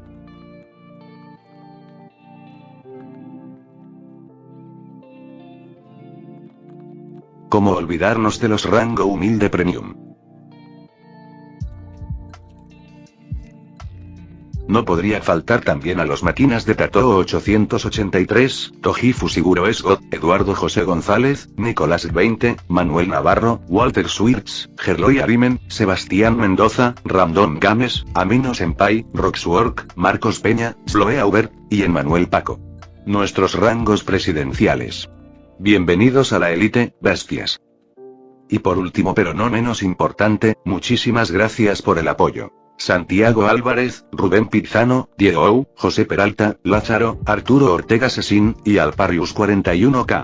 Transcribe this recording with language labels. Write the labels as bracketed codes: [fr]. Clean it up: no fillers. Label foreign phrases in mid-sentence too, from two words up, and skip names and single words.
[es] ¿Cómo olvidarnos de los rango humilde premium? No podría faltar también a los máquinas de Tatoo 883, Toji Fusiguro Esgot, Eduardo José González, Nicolás 20, Manuel Navarro, Walter Swirtz, Gerloy Arimen, Sebastián Mendoza, Ramdon Games, Amino Senpai, Roxwork, Marcos Peña, Sloe Aubert, y Emmanuel Paco. Nuestros rangos presidenciales. Bienvenidos a la élite, bestias. Y por último pero no menos importante, muchísimas gracias por el apoyo. Santiago Álvarez, Rubén Pizano, Diego Ou, José Peralta, Lázaro, Arturo Ortega Sesín, y Alparius 41K.